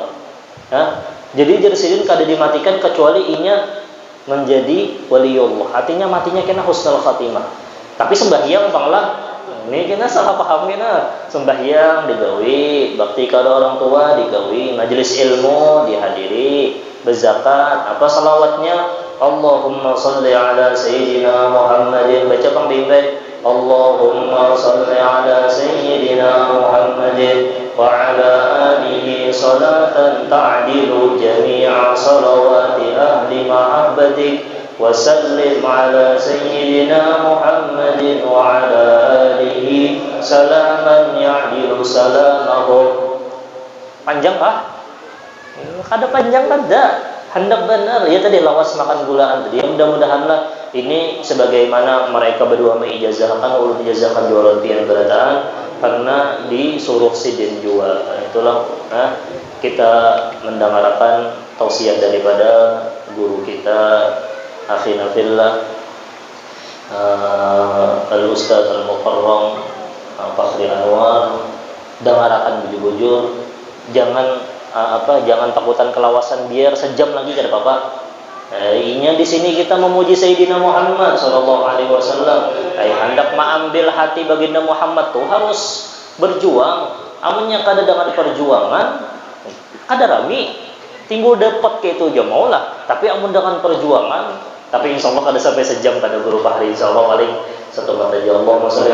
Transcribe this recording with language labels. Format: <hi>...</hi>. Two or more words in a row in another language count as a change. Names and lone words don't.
<bjn>Jadi jersidin kada dimatikan kecuali inya menjadi waliullah. Artinya matinya kena</bjn> <ar>حسن الخاتمة.</ar> <bjn>Tapi sembahyang banglah. Ini kena salah paham kena. Sembahyang digawi, bakti kada orang tua digawi, majelis ilmu dihadiri, berzakat, apa salawatnya?</bjn> <ar>اللهم صل على سيدنا محمد.</ar> <bjn>Baca pang bimbing.</bjn> <ar>اللهم صل على سيدنا محمد وعلى آله صلاة تعدل جميع صلوات أهل محبتك وسلم على سيدنا محمد وعلى آله سلاما يعدل سلامه.</ar> <bjn>Panjang kah? Ada panjang kada? Hendak benar ya tadi lawas makan gulaan tadi. Mudah-mudahanlah ini sebagaimana mereka berdua mengijazahkan ulun ijazahkan jualan pian berataan karena disuruh sidin jual. Itulah kita mendengarkan tausiah daripada guru kita</bjn> <ar>أخينا في الله الأستاذ المكرم</ar> <bjn>Fakhri Anwar. Dengarkan bujur-bujur, jangan jangan takutan kelawasan biar sejam lagi kada apa-apa. Inya di sini kita memuji Sayyidina Muhammad</bjn> <ar>صلى الله عليه وسلم.</ar> <bjn>Hendak mengambil hati baginda Muhammad tuh harus berjuang. Amunnya kada dengan perjuangan, kada rami. Timbul dapat ke itu aja maulah. Tapi amun dengan perjuangan, tapi insyaallah kada sampai sejam kada guru Fahri insyaallah paling 1 menit aja.</bjn>